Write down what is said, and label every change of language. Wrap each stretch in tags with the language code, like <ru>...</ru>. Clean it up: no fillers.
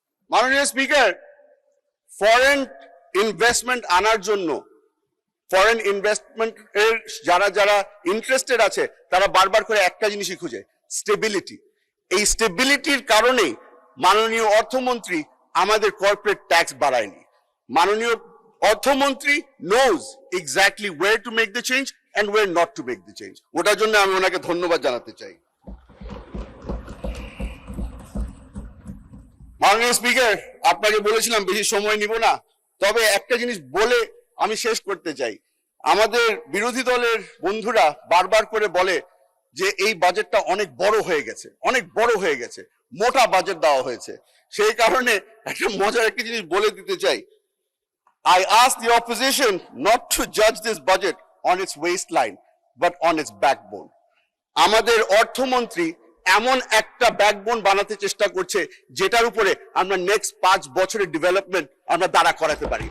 <bn>মাননীয় speaker, foreign investment আনার জন্য, ফরেন ইনভেস্টমেন্ট এর যারা যারা ইন্টারেস্টেড আছে তারা বারবার করে একটা জিনিসই খুঁজে, স্টেবিলিটি। এই স্টেবিলিটির কারণেই মাননীয় অর্থমন্ত্রী আমাদের কর্পোরেট ট্যাক্স বাড়ায়নি। মাননীয় অর্থমন্ত্রী</bn> <en>knows exactly where to make the change and where not to make the change.</en> <bn>ওটার জন্য আমি ওনাকে ধন্যবাদ জানাতে চাই। মাননীয় স্পিকার, আপনাকে বলেছিলাম বেশি সময় নিব না, তবে একটা জিনিস বলে আমি শেষ করতে চাই। আমাদের বিরোধী দলের বন্ধুরা বারবার করে বলে যে এই বাজেটটা অনেক বড় হয়ে গেছে, অনেক বড় হয়ে গেছে, মোটা বাজেট দেওয়া হয়েছে। সেই কারণে একটা মজার একটা জিনিস বলে দিতে চাই।</bn> <en>I ask the opposition not to judge this budget on its waistline, but on its backbone.</en> <bn>আমাদের অর্থমন্ত্রী এমন একটা ব্যাকবোন বানাতে চেষ্টা করছে যেটার উপরে আমরা নেক্সট 5 বছরের ডেভেলপমেন্ট আমরা দাঁড়া করাতে পারি।</bn>